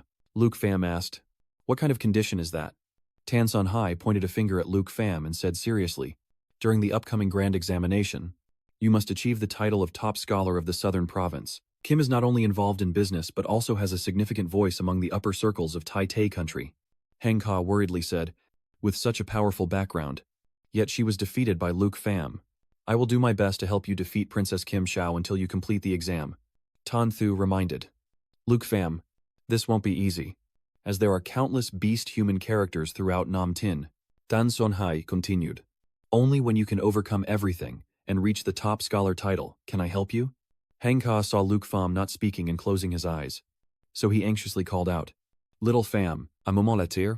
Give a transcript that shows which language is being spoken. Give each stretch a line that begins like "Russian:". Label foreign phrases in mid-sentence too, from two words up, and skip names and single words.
English: Lufam asked, "What kind of condition is that?" Tan Son Hai pointed a finger at Lufam and said seriously, "During the upcoming grand examination, you must achieve the title of top scholar of the southern province. Kim is not only involved in business but also has a significant voice among the upper circles of Tai Tai country." Heng Ka worriedly said, "With such a powerful background. Yet she was defeated by Lufam. I will do my best to help you defeat Princess Kim Chow until you complete the exam." Tan Thu reminded, "Lufam, this won't be easy, as there are countless beast-human characters throughout Nam Tin." Tan Son Hai continued, "Only when you can overcome everything and reach the top scholar title can I help you." Heng Ka saw Lufam not speaking and closing his eyes, so he anxiously called out, "Little Fam, un moment latir."